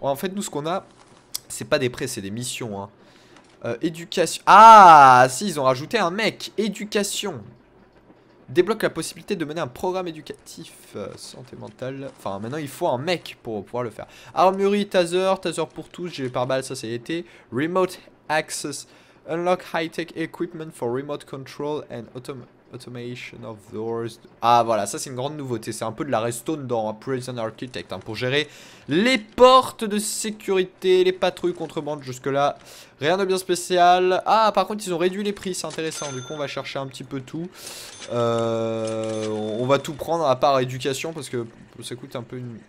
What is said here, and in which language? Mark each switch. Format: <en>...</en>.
<fr>En fait, nous, ce qu'on a, c'est pas des prêts, c'est des missions. Hein. Éducation. Ah, si, ils ont rajouté un mec. Éducation. Débloque la possibilité de mener un programme éducatif. Santé mentale. Enfin, maintenant, il faut un mec pour pouvoir le faire. Armurerie, taser. Taser pour tous. Gilet pare-balles, ça, c'est été.</fr> <en>Remote access. Unlock high-tech equipment for remote control and automation of doors.</en> <fr>Ah voilà, ça c'est une grande nouveauté. C'est un peu de la redstone dans Prison Architect hein, pour gérer les portes de sécurité, les patrouilles contrebande. Jusque là, rien de bien spécial. Ah par contre ils ont réduit les prix, c'est intéressant. Du coup on va chercher un petit peu tout. On va tout prendre à part éducation parce que ça coûte un peu une...</fr>